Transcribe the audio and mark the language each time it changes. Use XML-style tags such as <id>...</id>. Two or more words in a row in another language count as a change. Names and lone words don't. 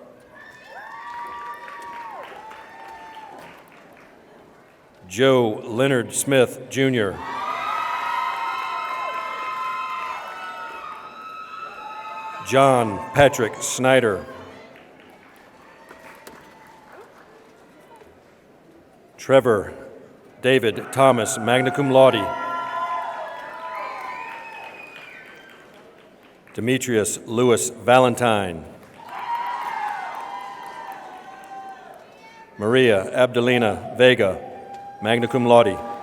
<en>Joe Leonard Smith, Jr. John Patrick Snyder. Trevor David Thomas,</en> <la>magna cum laude.</la> <en>Demetrius Lewis Valentine. Maria Abdelina Vega,</en> <la>magna cum laude.</la>